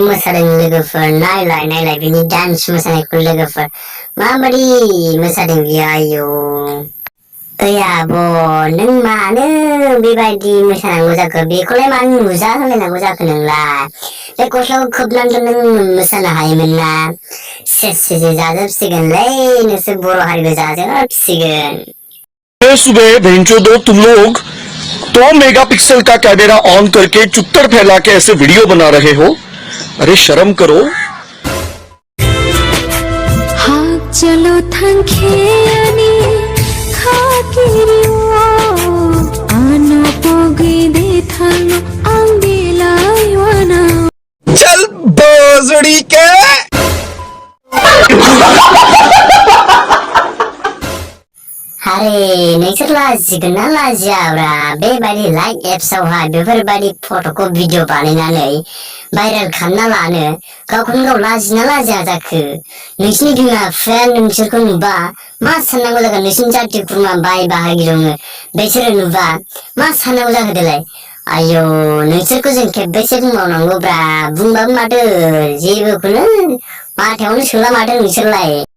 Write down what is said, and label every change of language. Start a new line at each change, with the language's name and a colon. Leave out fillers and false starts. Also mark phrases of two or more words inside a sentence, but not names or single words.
Bodo: मोसादों लोगोफोर नायलाय बेनि डान्स मोसानायखौ लोगोफोर माबादि मोसादों बियो आयौ आब' नों मानो बेबायदि मोसानांगौ जाखो बेखौलाय मानो नुजा होलायनांगौ जाखो नोंलाय बे गस्लाखौ खोबनानैथ' नों मोसानो हायोमोन ना सेसे जाजोबसिगोनलै नोंसोर बर' हारिबो जाजोबसिगोन
Hindi: सुबह भेंचो दो तुम लोग 2 मेगापिक्सल का कैमरा ऑन करके चुत्तर फैला के ऐसे वीडियो बना रहे हो अरे शर्म करो हाँ चलो
Bodo: थंखेयानी खाकिरियो आनो पोगी दे थानो अंगिलायवाना
Hindi: चल बोजड़ी के
Bodo: अरे नोंसोर लाजिगोन ना लाजियाब्रा बेबायदि लाइक एप्सआवहाय बेफोरबायदि फट'खौ भिडिअ बानायनानै भाइरेल खालामना लानो गावखौनो गाव लाजिना लाजिया जाखो नोंसिनि बिमा बिफाया नोंसोरखौ नुबा मा साननांगौ जागोन नोंसिनि जाथि खुरमा बाय बाहागि दङ बिसोरो नुबा मा साननांगौ जाखो देलाय आयौ नोंसोरखौ जों खेबबेसे बुंबावनांगौब्रा बुंबाबो माथो जेबोखौनो माथायावनो सोला माथो नोंसोरलाय